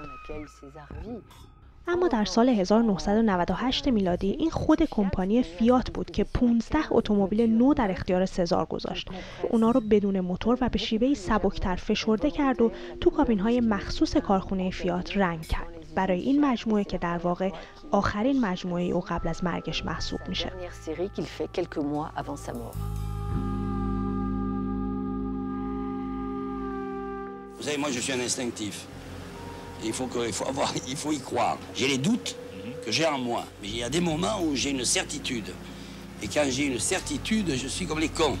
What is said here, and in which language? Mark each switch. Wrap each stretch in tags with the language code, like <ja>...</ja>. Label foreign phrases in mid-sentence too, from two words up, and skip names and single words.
<fa>اما در سال 1998 میلادی این خود کمپانی فیات بود که 15 اتومبیل نو در اختیار سزار گذاشت. اونا رو بدون موتور و به شیوهی سبکتر فشرده کرد و تو کابین‌های مخصوص کارخونه فیات رنگ کرد. برای این مجموعه که در واقع آخرین مجموعه او قبل از مرگش محسوب میشه.</fa> <fr>Vous savez, moi je suis un instinctif. Il faut y croire. J'ai les doutes que j'ai en moi, mais il y a des moments où j'ai une certitude. Et quand j'ai une certitude, je suis comme les cons.</fr>